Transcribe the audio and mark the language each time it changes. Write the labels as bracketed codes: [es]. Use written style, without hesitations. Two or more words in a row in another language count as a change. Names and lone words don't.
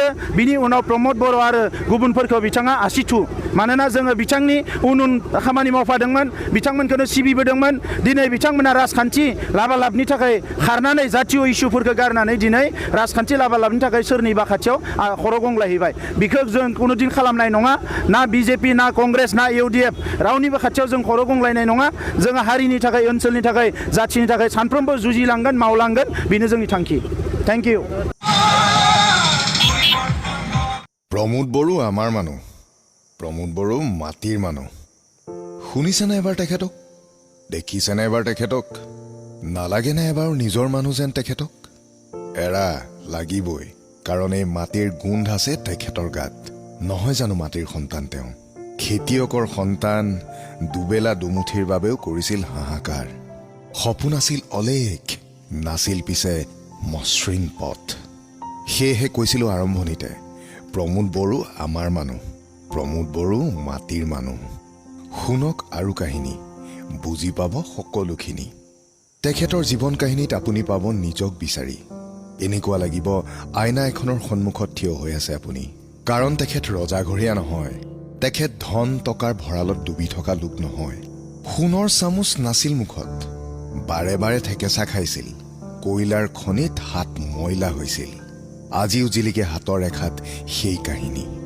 [brx] बिनि उनाव प्रमद बर' आरो गुबुनफोरखौ बिथाङा आसिथु मानोना जोङो बिथांनि उन खामानि मावफादोंमोन बिथांमोनखौनो सिबिबोदोंमोन दिनै बिथांमोना राजखान्थि लाबालाबनि थाखाय खारनानै जातीय इस्युफोरखौ गारनानै दिनै राजखान्थि लाबालाबनि थाखाय सोरनिबा खाथियाव खर' गंग्लायहैबाय बिखौ जों कुनुदिन खालामनाय नङा ना बिजेपि ना कंग्रेस ना इउडिएफ रावनिबो खाथियाव जों खर' गंग्लायनाय नङा जोङो हारिनि थाखाय ओनसोलनि थाखाय जाथिनि थाखाय सानफ्रोमबो जुजिलांगोन मावलांगोन बेनो जोंनि थांखि [en] thank you [as] प्रमोद बড়ো আমাৰ মানুহ प्रमोद बড়ো মাটিৰ মানুহ শুনিছেনে এবাৰ তেখেতক দেখিছেনে এবাৰ তেখেতক নালাগেনে এবাৰ নিজৰ মানুহ যেন তেখেতক এৰা লাগিবই কাৰণ এই মাটিৰ গোন্ধ আছে তেখেতৰ গাত নহয় জানো মাটিৰ সন্তান তেওঁ খেতিয়কৰ সন্তান দুবেলা দুমুঠিৰ বাবেও কৰিছিল হাহাকাৰ সপোন আছিল অলেখ নাছিল পিছে মসৃণ পথ সেয়েহে কৈছিলোঁ আৰম্ভণিতে प्रमोद बড়ো আমাৰ মানুহ प्रमोद बড়ো মাটিৰ মানুহ শুনক আৰু কাহিনী বুজি পাব সকলোখিনি তেখেতৰ জীৱন কাহিনীত আপুনি পাব নিজক বিচাৰি এনেকুৱা লাগিব আইনা এখনৰ সন্মুখত থিয় হৈ আছে আপুনি কাৰণ তেখেত ৰজাঘৰীয়া নহয় তেখেত ধন টকাৰ ভঁৰালত ডুবি থকা লোক নহয় সোণৰ চামুচ নাছিল মুখত বাৰে বাৰে ঠেকেচা খাইছিল কয়লাৰ খনিত হাত ময়লা হৈছিল আজিও জিলিকে হাতৰ ৰেখাত সেই কাহিনী